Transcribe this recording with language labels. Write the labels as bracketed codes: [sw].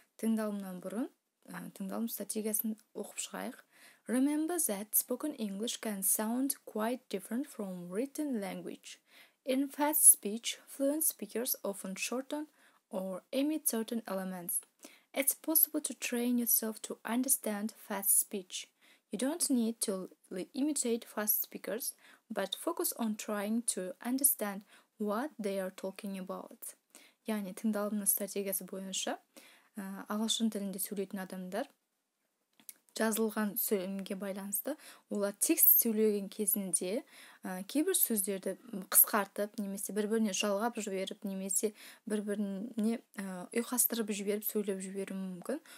[kk] Тыңдалымнан бұрын тыңдалым стратегиясын оқып шығайық. [en] Remember that spoken English can sound quite different from written language. In fast speech, fluent speakers often shorten or omit certain elements. It's possible to train yourself to understand fast speech. You don't need to imitate fast speakers, but focus on trying to understand what they are talking about. [kk] Яғни тыңдалымның стратегиясы бойынша ағылшын тілінде сөйлейтін адамдар жазылған сөйлемге байланысты олар текст сөйлеген кезінде кейбір сөздерді қысқартып немесе бір-біріне жалғап жіберіп немесе бір-біріне ұйқастырып жіберіп сөйлеп жіберуі мүмкін.